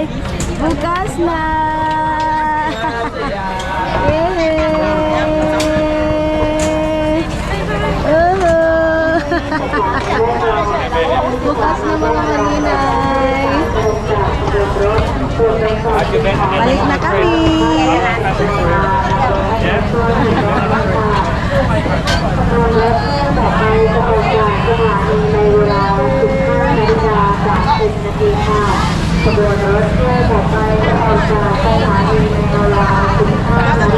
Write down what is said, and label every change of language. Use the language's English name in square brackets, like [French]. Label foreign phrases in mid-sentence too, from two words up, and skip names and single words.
[Filipino] Bukas na! Yay! Bukas na mga maninay. Balik na kami. [Thai] ขบวนรถเที่ยวต่อไปจะออกจากสถานีในเวลา 15:30 น.